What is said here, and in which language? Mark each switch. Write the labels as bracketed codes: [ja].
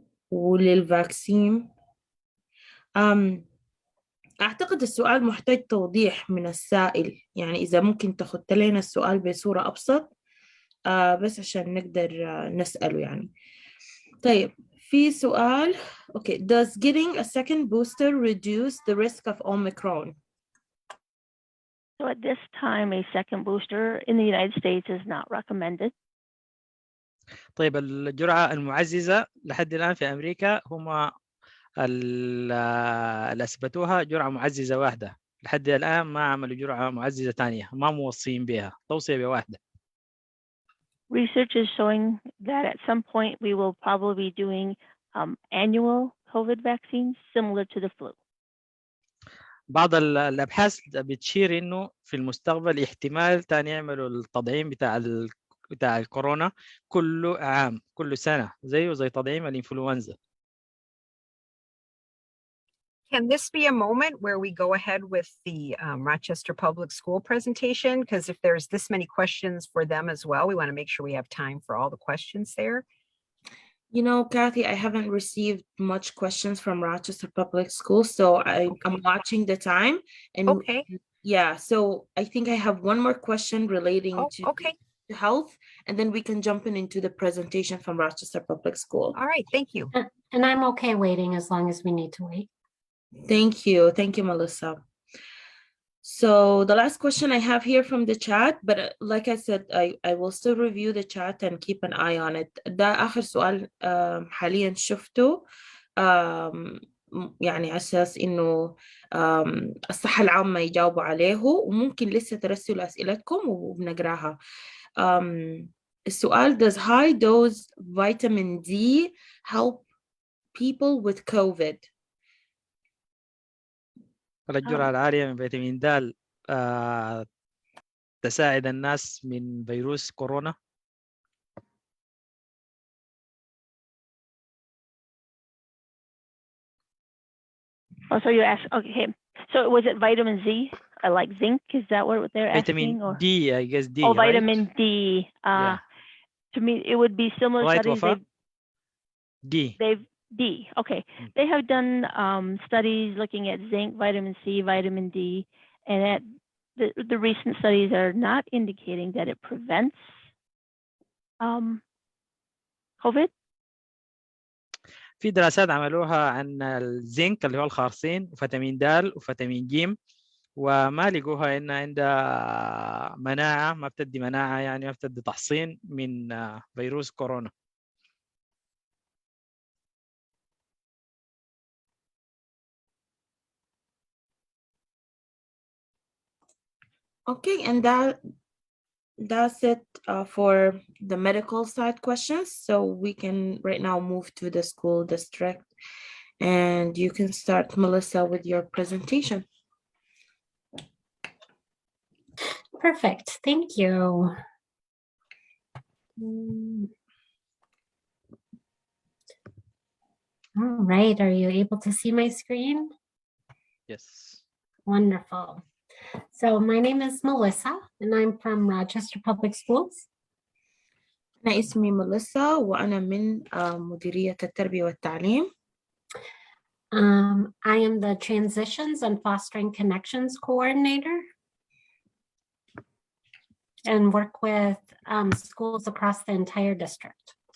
[ar] وللفاكسين أعتقد السؤال محتاج توضيح من السائل، يعني إذا ممكن تخط لنا السؤال بصورة أبسط بس عشان نقدر نسأله يعني. طيب في سؤال. [en] Okay, does getting a second booster reduce the risk of Omicron? So at this time, a second booster in the United States is not recommended. [ar] طيب الجرعة المعززة لحد الآن في أمريكا هم اللي أثبتوها جرعة معززة واحدة. لحد الآن ما عملوا جرعة معززة تانية، ما موصين بها، توصية بواحدة. [en] Research is showing that at some point we will probably be doing annual COVID vaccines similar to the flu. [ar] بعض الأبحاث بتشير إنه في المستقبل احتمال تاني يعملوا التطعيم بتاع الكورونا كل عام، كل سنة، زي تطعيم الإنفلونزا. [en] Can this be a moment where we go ahead with the Rochester Public School presentation? Because if there's this many questions for them as well, we want to make sure we have time for all the questions there. You know, Kathy, I haven't received much questions from Rochester Public Schools, so I'm watching the time. And Okay. yeah, so I think I have one more question relating to Okay. health, and then we can jump into the presentation from Rochester Public School. All right. Thank you. And I'm okay waiting as long as we need to wait. Thank you. Thank you, Melissa. So the last question I have here from the chat, but like I said, I will still review the chat and keep an eye on it. [ar] ده آخر سؤال حاليا شفته يعني على أساس إنه الصحة العامة يجاوبوا عليه، وممكن لسه ترسلوا أسئلتكم وبنقراها. [en] السؤال: does high dose vitamin D help people with COVID? [ar] الجرعة العالية من فيتامين د تساعد الناس من فيروس كورونا. [en] Oh, so you asked, okay. So was it vitamin Z? Like zinc? Is that what they're asking? Vitamin Or? D, I guess D. Oh, right? vitamin D. Yeah. To me, it would be similar Right, studies. Wafa? D. D. Okay. They have done studies looking at zinc, vitamin C, vitamin D, and at the recent studies are not indicating that it prevents COVID. [ar] في دراسات عملوها عن الزنك اللي هو الخارصين وفيتامين د وفيتامين ج، وما لقوها إن عندها مناعة، ما بتدي مناعة، يعني ما بتدي تحصين من فيروس كورونا. [en] Okay, and that's it for the medical side questions. So we can right now move to the school district, and you can start, Melissa, with your presentation. Perfect. Thank you. All right. Are you able to see my screen? Yes. Wonderful. So my name is Melissa, and I'm from Rochester Public Schools. [ar] أنا اسمي ميليسا وأنا من مديرية التربية والتعليم. [en] I am the Transitions and Fostering Connections Coordinator and work with schools across the entire district.